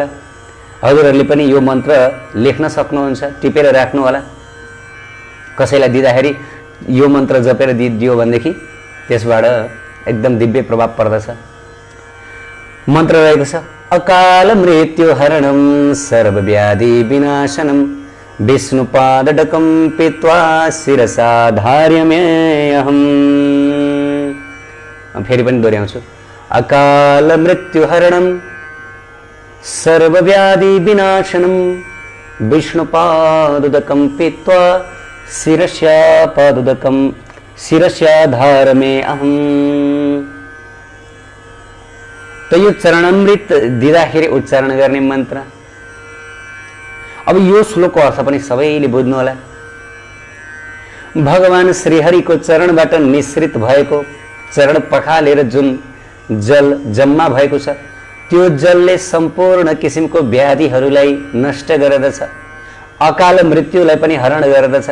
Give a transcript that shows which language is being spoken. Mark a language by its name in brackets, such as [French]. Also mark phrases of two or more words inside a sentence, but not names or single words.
[Nepali] हजुरहरूले पनि यो मन्त्र लेख्न सक्नुहुन्छ, टिपेर राख्नु होला। कसैलाई दिँदाखेरि यो मन्त्र जपेर दियो भनेदेखि त्यसबाट एकदम दिव्य प्रभाव पर्दछ। मन्त्र रहेको छ [Sanskrit] अकाल मृत्यु हरणम सर्वव्याधि विनाशनम विष्णुपादडकम पीत्वा शिरसा धार्यमेऽहम्। [Nepali] फेरि पनि दोहोऱ्याउँछु, [Sanskrit] अकाल मृत्यु हरणम सर्वव्याधि विनाशनम विष्णुपादुदकम पीत्वा शिरस्या धार्यमेऽहम्। [Nepali] त यो चरणामृत दिँदाखेरि उच्चारण गर्ने मन्त्र। अब यो श्लोकको अर्थ पनि सबैले बुझ्नु होला। भगवान श्रीहरिको चरणबाट निश्रित भएको, चरण पखालेर जुन जल जम्मा भएको छ, त्यो जलले सम्पूर्ण किसिमको व्याधिहरूलाई नष्ट गर्दछ, अकाल मृत्युलाई पनि हरण गर्दछ।